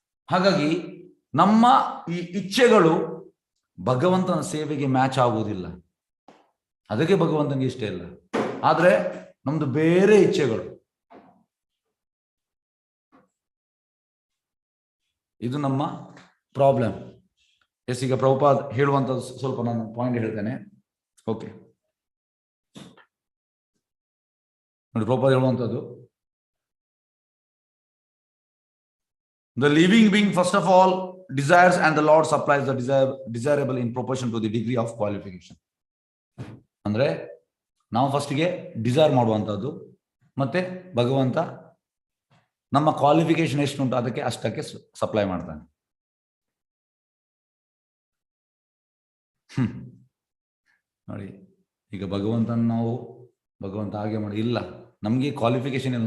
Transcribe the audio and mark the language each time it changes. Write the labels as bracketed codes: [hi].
[kn] ಹಾಗಾಗಿ ನಮ್ಮ ಈ ಇಚ್ಛೆಗಳು ಭಗವಂತನ ಸೇವೆಗೆ ಮ್ಯಾಚ್ ಆಗುವುದಿಲ್ಲ. ಅದಕ್ಕೆ ಭಗವಂತನಿಗೆ ಇಷ್ಟ ಇಲ್ಲ. ಆದ್ರೆ ನಮ್ದು ಬೇರೆ ಇಚ್ಛೆಗಳು. ಇದು ನಮ್ಮ ಪ್ರಾಬ್ಲಮ್. ಎಸ್, ಈಗ ಪ್ರಭುಪಾದ್ ಹೇಳುವಂಥದ್ದು ಸ್ವಲ್ಪ ನಾನು ಪಾಯಿಂಟ್ ಹೇಳ್ತೇನೆ. ಓಕೆ ನೋಡಿ, ಪ್ರಭುಪಾದ್ ಹೇಳುವಂಥದ್ದು, [en] the living being first of all desires and the Lord supplies the desirable in proportion to the degree of qualification. [kn] ಅಂದ್ರೆ ನಾವು ಫಸ್ಟಿಗೆ ಡಿಸೈರ್ ಮಾಡುವಂಥದ್ದು, ಮತ್ತೆ ಭಗವಂತ ನಮ್ಮ ಕ್ವಾಲಿಫಿಕೇಶನ್ ಎಷ್ಟುಂಟು ಅಷ್ಟಕ್ಕೆ ಸಪ್ಲೈ ಮಾಡ್ತಾನೆ. ನೋಡಿ, ಈಗ ಭಗವಂತ ಹಾಗೆ ಮಾಡಿ ಇಲ್ಲ, ನಮ್ಗೆ ಕ್ವಾಲಿಫಿಕೇಶನ್ ಇಲ್ಲ.